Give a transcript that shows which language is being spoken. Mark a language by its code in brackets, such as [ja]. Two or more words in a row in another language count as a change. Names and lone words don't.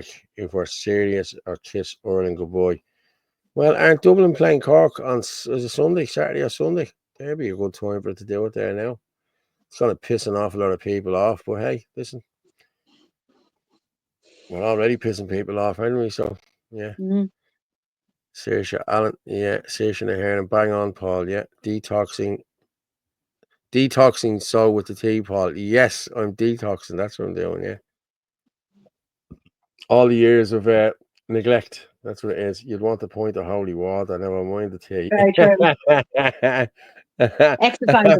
[en] If we're serious, or kiss Ireland goodbye? Well, aren't Dublin playing Cork on is it Sunday, Saturday or Sunday? There'd be a good time for it to do it there now. It's going to piss an awful lot of people off, but hey, listen. We're already pissing people off, aren't we? So, yeah. Saoirse Allen, yeah. Saoirse Nahair and bang on, Paul, yeah. Detoxing so with the tea, Paul. Yes, I'm detoxing. That's what I'm doing, yeah. All the years of neglect. That's what it is. You'd want the point of holy water, never mind the tea. Very true. Exercising.